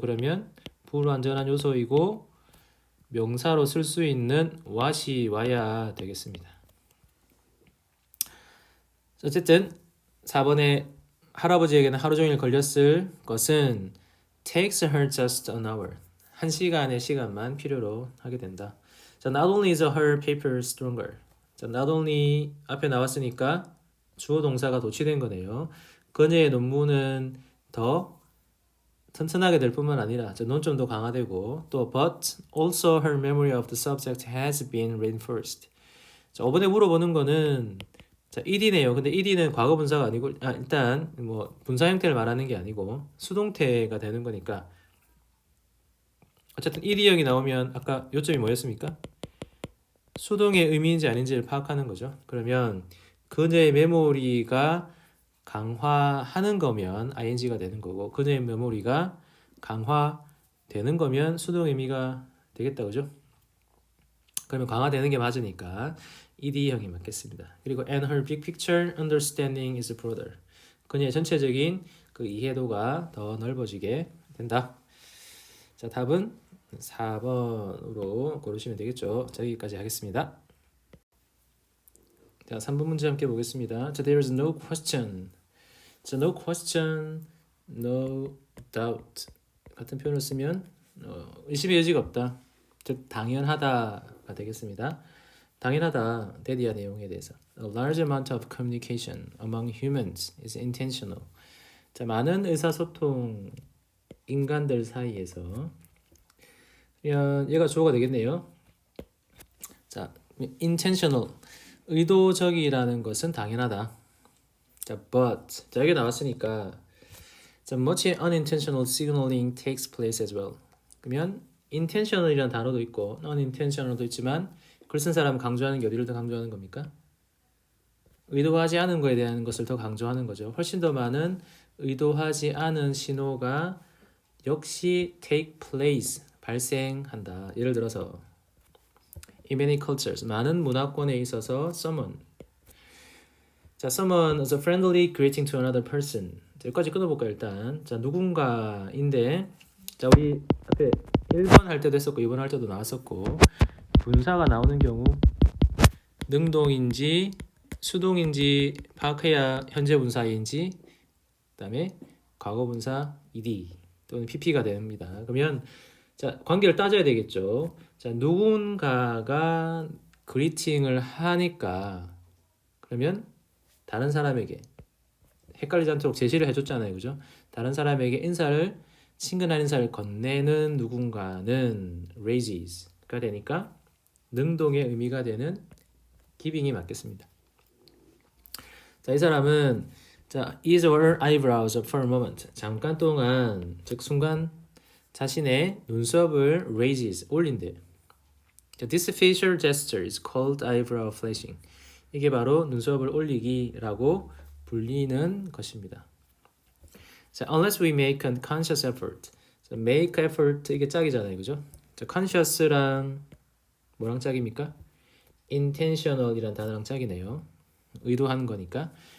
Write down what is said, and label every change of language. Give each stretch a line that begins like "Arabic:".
Korean: 그러면 불완전한 요소이고 명사로 쓸 수 있는 what이 와야 되겠습니다. 어쨌든 4번에 할아버지에게는 하루 종일 걸렸을 것은
English: takes her just an hour.
Korean: 1시간의 시간만 필요로 하게 된다.
English: 자, not only is her paper stronger.
Korean: 자, not only 앞에 나왔으니까 주어 동사가 도치된 거네요. 그녀의 논문은 더 튼튼하게 될 뿐만 아니라 논점도 강화되고 또
English: but also her memory of the subject has been reinforced.
Korean: 자, 5번에 물어보는 거는 자, ed네요. 근데 ed는 과거 분사가 아니고 일단 뭐 분사 형태를 말하는 게 아니고 수동태가 되는 거니까 어쨌든 ed형이 나오면 아까 요점이 뭐였습니까? 수동의 의미인지 아닌지를 파악하는 거죠. 그러면 그녀의 메모리가 강화하는 거면 ing가 되는 거고 그녀의 메모리가 강화되는 거면 수동 의미가 되겠다. 그죠? 그러면 강화되는 게 맞으니까 ed형이 맞겠습니다. 그리고
English: and her big picture understanding is broader.
Korean: 그녀의 전체적인 그 이해도가 더 넓어지게 된다. 자, 답은 4번으로 고르시면 되겠죠. 자, 여기까지 하겠습니다. 자, 3번 문제 함께 보겠습니다. 자,
English: there is no question.
Korean: 자, no question, no doubt 같은 표현을 쓰면 의심의 여지가 없다. 즉 당연하다가 되겠습니다. 당연하다. 대디아 내용에 대해서.
English: A large amount of communication among humans is intentional.
Korean: 자, 많은 의사소통 인간들 사이에서 얘가 주어가 되겠네요. 자, intentional 의도적이라는 것은 당연하다.
English: 자, but 자,
Korean: 여기 나왔으니까
English: 자, much unintentional signaling takes place as well.
Korean: 그러면 intentional이라는 단어도 있고 unintentional도 있지만 글 쓴 사람 강조하는 게 어디를 더 강조하는 겁니까? 의도하지 않은 거에 대한 것을 더 강조하는 거죠. 훨씬 더 많은 의도하지 않은 신호가 역시 take place 발생한다. 예를 들어서
English: in many cultures
Korean: 많은 문화권에 있어서
English: someone 자, someone is a friendly greeting to another person.
Korean: 자, 여기까지 끊어볼까요, 일단. 자, 누군가인데, 자, 우리 앞에 1번 할 때도 했었고, 2번 할 때도 나왔었고, 분사가 나오는 경우, 능동인지, 수동인지 파악해야 현재 분사인지, 그 다음에 과거 분사 ed 또는 pp가 됩니다. 그러면, 자, 관계를 따져야 되겠죠. 자, 누군가가 그리팅을 하니까, 그러면, 다른 사람에게 헷갈리지 않도록 제시를 해줬잖아요. 그죠? 다른 사람에게 인사를 친근한 인사를 건네는 누군가는 raise가 되니까 능동의 의미가 되는 giving이 맞겠습니다.
English: 자,
Korean: 이 사람은
English: 자, ease her eyebrows for a moment.
Korean: 잠깐 동안 즉 순간 자신의 눈썹을 raises 올린대.
English: This facial gesture is called eyebrow flashing.
Korean: 이게 바로 눈썹을 올리기라고 불리는 것입니다.
English: 자, unless we make a conscious effort. 자, make effort
Korean: 이게 짝이잖아요, 그죠? 자, conscious랑 뭐랑 짝입니까? intentional이란 단어랑 짝이네요. 의도하는 거니까.